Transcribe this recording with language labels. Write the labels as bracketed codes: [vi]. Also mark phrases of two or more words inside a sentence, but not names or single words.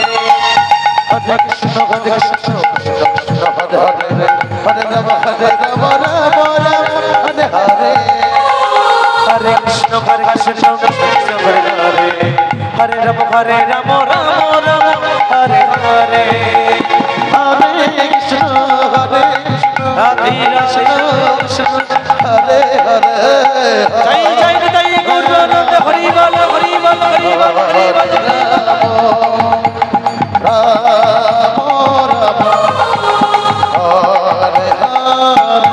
[sa] হরে কৃষ্ণ কৃষ্ণ কৃষ্ণ হরে হরে হরে রাম রাম হরে হরে হরে কৃষ্ণ কৃষ্ণ কৃষ্ণ হরে হরে হরে রাম রাম রাম হরে হরে হরে কৃষ্ণ রাধে রাধে কৃষ্ণ হরে হরে [bn] জয় জয় জয় গুরুনন্দ হরি বল হরি বল হরি বল হরি বল [sa] রাম রাম হরে হরে